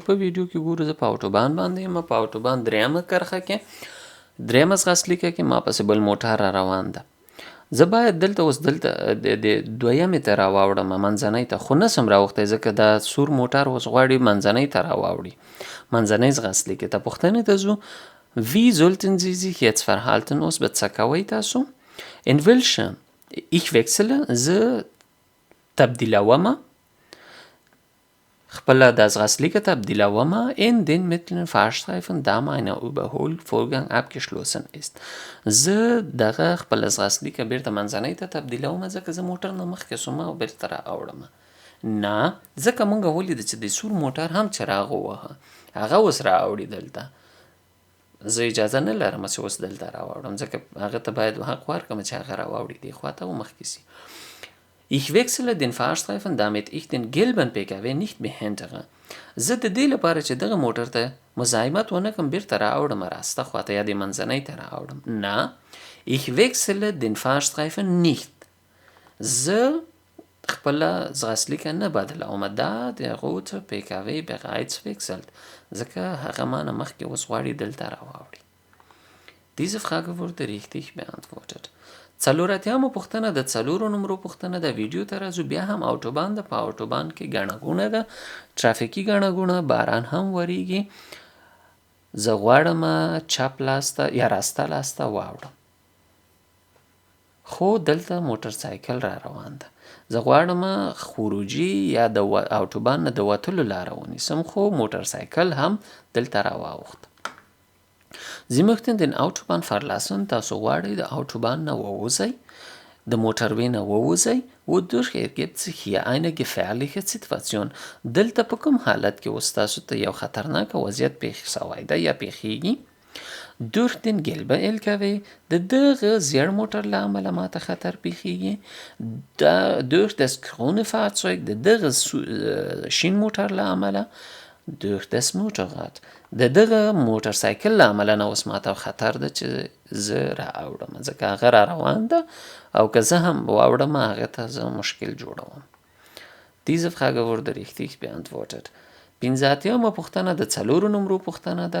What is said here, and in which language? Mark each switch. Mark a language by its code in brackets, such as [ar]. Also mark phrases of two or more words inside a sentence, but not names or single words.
[ps] په ویډیو کې ګورو زه په اوټوبان باندې یم. په اوټوبان 3مه کرښه کې 3مه ځغاستلیکه کې ما پسې بل موټر را روان ده. زه باید دلته اوس دلته د 2مې ته راواوړم، منځنۍ ته، خو نسم راوختی ځکه دا سور موټر اوس غواړي منځنۍ ته راواوړي، منځنۍ ځغاستلیکې ته. پوښتنې ته ځو. [de] Wie sollten Sie sich jetzt verhalten؟ [ps] اوس به څه کوئ تاسو؟ [de] In welche ich wechsle [ps] زه تبدیلومه، خپله د ځغاستلیکه تبدیلومه [de] in den mittleren Fahrstreifen da mein Überholvorgang abgeschlossen ist. [ps] زه دغه خپله ځغاستلیکه بیرته منځنۍ ته تبدیلومه ځکه زه موټر نه مخکې سومه او بیرته را اوړمه. نه، ځکه مونږ ولیده چې د سور موټر هم څراغ ووهه، هغه اوس را اوړي دلته. زه اجازه نه لرم چې اوس دلته را واوړم، ځکه هغه ته باید حق ورکړم چې هغه را واوړي دې خوا ته او مخکې سي. [de] Ich wechsle den Fahrstreifen, damit ich den gelben PKW nicht behindere. [ps] زه د دې لپاره چې دغه موټر ته مزاحمت ونه کړم بیرته را اوړم راسته خوا ته یا د منځنۍ ته را اوړم. نه، [de] ich wechsle den Fahrstreifen nicht. [ps] زه خپله ځغاستلیکه نه بدلوم. دا د [de] rote PKW bereits wechselt. [ps] ځکه هغه مانه مخکې اوس غواړي دلته را واوړي. [de] Diese Frage wurde richtig beantwortet. [ps] 4مه پوښتنه د 4 نمرو پوښتنه د. ویډیو ته راځو. بیا هم اوټوبان ده. په اوټوبان کې ګڼه ګوڼه ده، ترافیکي ګڼه ګوڼه، باران هم وریږي. زه غواړم چپ لاس ته یا راسته لاس ته واوړم، خو دلته موټر سایکل را روان ده. زه غواړم خروجي یا د اوټوبان نه د وتلو لاره ونیسم، خو موټر سایکل هم دلته را واوښت. [de] Sie möchten den Autobahn verlassen. [ps] تاسو غواړئ د اوټوبان نه ووځئ، د موټروی نه ووځئ. [de] wodurch ergibt sich hier eine gefährliche Situation. [ps] دلته په کوم حالت کې اوس تاسو ته یو خطرناکه وضعیت پیښ سوی ده یا پیښیږي؟ [de] durch den gelben LKW [ps] د دغه زیړ موټر له امله ماته خطر پیښیږي. [de] durch das grüne Fahrzeug [ps] د دغه شین موټر له امله. [de] durch das Motorrad [ps] د دغه موټر سایکل له امله نه اوس ماته خطر ده چې زه را اوړم، ځکه هغه را روان ده او که زه هم واوړم هغه ته زه مشکل جوړوم. [de] Diese Frage wurde richtig beantwortet. [ps] 15مه پوښتنه د 4 نمرو پوښتنه ده.